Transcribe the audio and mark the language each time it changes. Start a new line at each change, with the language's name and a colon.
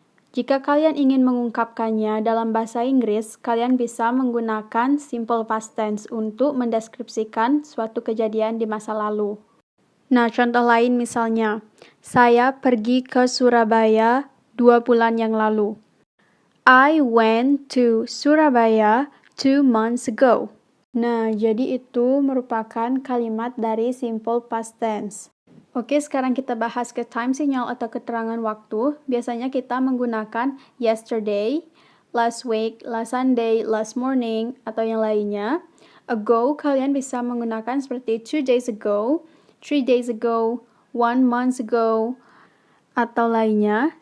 Indonesian: Jika kalian ingin mengungkapkannya dalam bahasa Inggris, kalian bisa menggunakan simple past tense untuk mendeskripsikan suatu kejadian di masa lalu. Nah, contoh lain misalnya, saya pergi ke Surabaya 2 bulan yang lalu.
English: I went to Surabaya 2 months ago.
Indonesian: Nah, jadi itu merupakan kalimat dari simple past tense. Oke, sekarang kita bahas ke time signal atau keterangan waktu. Biasanya kita menggunakan
English: yesterday, last week, last Sunday, last morning,
Indonesian: atau yang lainnya. Ago, kalian bisa menggunakan seperti
English: 2 days ago, 3 days ago, 1 month ago,
Indonesian: atau lainnya.